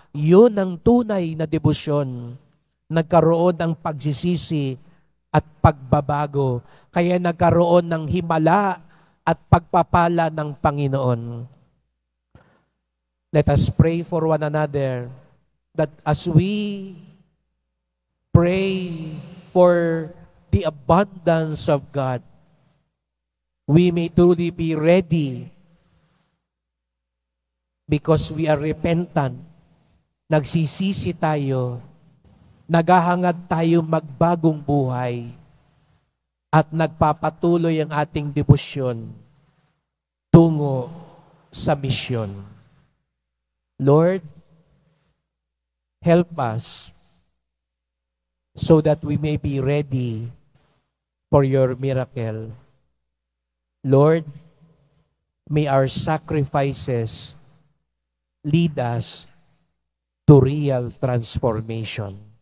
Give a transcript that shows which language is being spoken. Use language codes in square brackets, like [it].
[tl] Yun ang tunay na debosyon. Nagkaroon ng pagsisisi at pagbabago. Kaya nagkaroon ng himala at pagpapala ng Panginoon. [en] Let us pray for one another that as we pray for the abundance of God, we may truly be ready because we are repentant. [tl] Nagsisisi tayo, naghahangad tayo magbagong buhay, at nagpapatuloy ang ating debosyon tungo sa misyon. [en] Lord, help us so that we may be ready for your miracle. Lord, may our sacrifices lead us to real transformation.